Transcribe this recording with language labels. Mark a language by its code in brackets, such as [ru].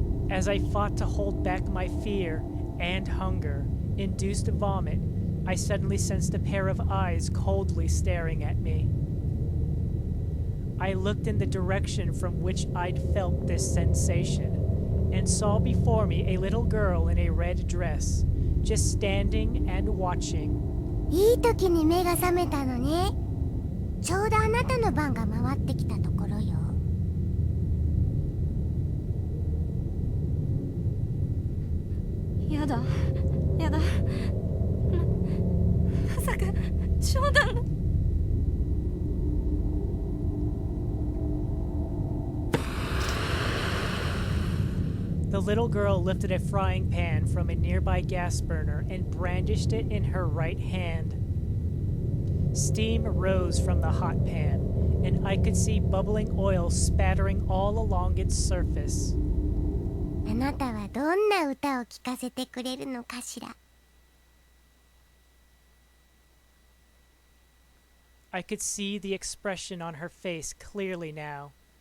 [en] As I fought to hold back my fear and hunger-induced vomit, I suddenly sensed a pair of eyes coldly staring at me. I looked in the direction from which I'd felt this sensation, and saw before me a little girl in a red dress, just standing and watching. [ja] いい時に目が覚めたのね。ちょうどあなたの番が回ってきたところよ。やだ、やだ。まさか冗談の。 [en] The little girl lifted a frying pan from a nearby gas burner and brandished it in her right hand. Steam rose from the hot pan, and I could see bubbling oil spattering all along its surface. [ja] あなたはどんな歌を聴かせてくれるのかしら。 [en] I could see the expression on her face clearly now.